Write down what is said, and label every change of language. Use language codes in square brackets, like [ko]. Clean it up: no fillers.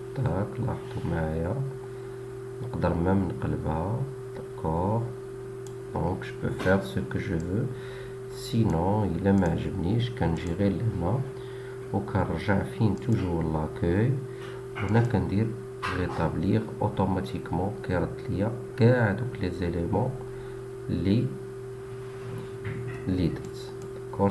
[ar] لاحظوا معايا نقدر même نقلبها. [fr] D'accord. Donc je peux faire ce que je veux. [ar] Sinon إلا ما عجبنيش كنجي غير لهنا وكنرجع فين [fr] toujours l'accueil [ar] هنا كندير [fr] rétablir automatiquement [ar] كيرد ليا كاع دوك لي زيليمون اللي درت. D'accord.